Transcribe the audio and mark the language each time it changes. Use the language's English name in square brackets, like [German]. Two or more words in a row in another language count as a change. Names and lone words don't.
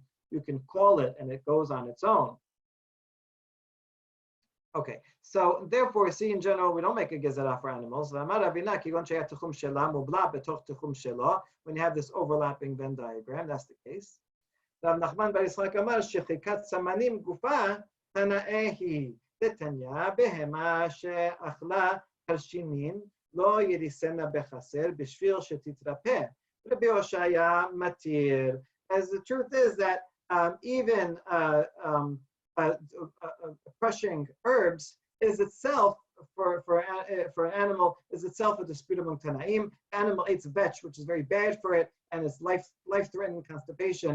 [English] You can call it and it goes on its own. Okay, so therefore, see, in general, we don't make a gezerah for animals. When you have this overlapping Venn diagram, that's the case. [Hebrew] Rav Nachman bar Yitzchak אמר שחיקת סממנים גופה תנאי היא דתניא בהמה שאכלה כרשינין לא יריצנה בחצר בשביל שתתרפא. Rabbi Hoshaya מתיר. [English] As the truth is that even crushing herbs is itself for an animal is itself a dispute among Tanaim. Animal eats vetch, which is very bad for it, and it's life-threatening constipation.